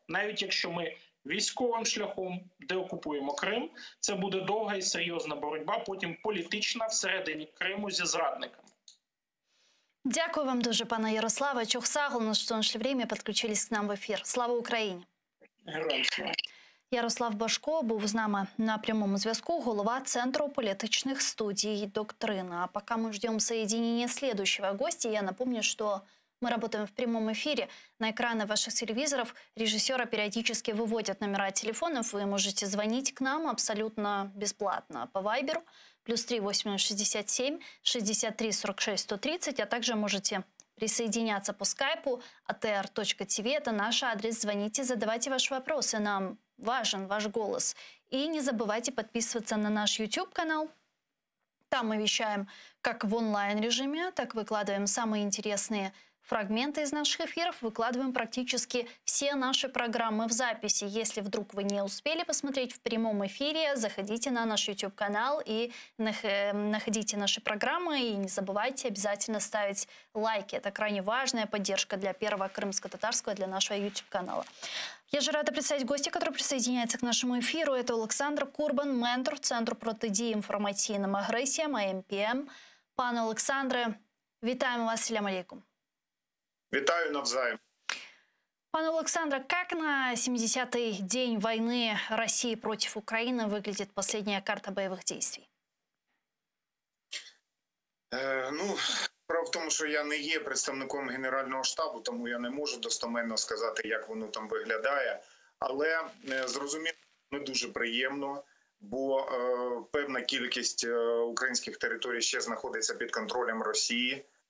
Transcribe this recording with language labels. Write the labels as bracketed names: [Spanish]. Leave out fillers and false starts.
[Ukrainian] Навіть якщо ми військовим шляхом деокупуємо Крим, це буде довга і серйозна боротьба, потім політична всередині Криму зі зрадниками. Дякую вам дуже, пане Ярославе. [Crimean Tatar] Чохсагл, [Ukrainian] що знайшли время, підключились к нам в ефір. Слава Україні! Героям слава! Ярослав Башко був з нами на прямому зв'язку, голова Центру политичных студий «Доктрина». [Russian] А пока мы ждем соединения следующего гостя, я напомню, что мы работаем в прямом эфире. На экраны ваших телевизоров режиссера периодически выводят номера телефонов. Вы можете звонить к нам абсолютно бесплатно по Вайберу +3 8067 63 46 130, а также можете присоединяться по скайпу atr.tv. Это наш адрес. Звоните, задавайте ваши вопросы. Нам важен ваш голос. И не забывайте подписываться на наш YouTube-канал. Там мы вещаем как в онлайн-режиме, так выкладываем самые интересные фрагменты из наших эфиров, выкладываем практически все наши программы в записи. Если вдруг вы не успели посмотреть в прямом эфире, заходите на наш YouTube-канал и находите наши программы. И не забывайте обязательно ставить лайки. Это крайне важная поддержка для Первого крымско-татарского, для нашего YouTube-канала. Я же рада представить гостя, который присоединяется к нашему эфиру. [Ukrainian] Это Олександр Курбан, ментор Центру протидії інформаційним агресіям, АМПМ. Пане Олександре, вітаємо вас, салям алейкум. Витаю навзаим. [Russian] Пане Александре, как на 70-й день войны России против Украины выглядит последняя карта боевых действий? [Ukrainian] Справа в тому, що я не є представником Генерального штабу, тому я не можу достеменно сказати, як воно там виглядає. Але зрозуміло, не дуже приємно, бо певна кількість українських територій ще знаходиться під контролем Росії.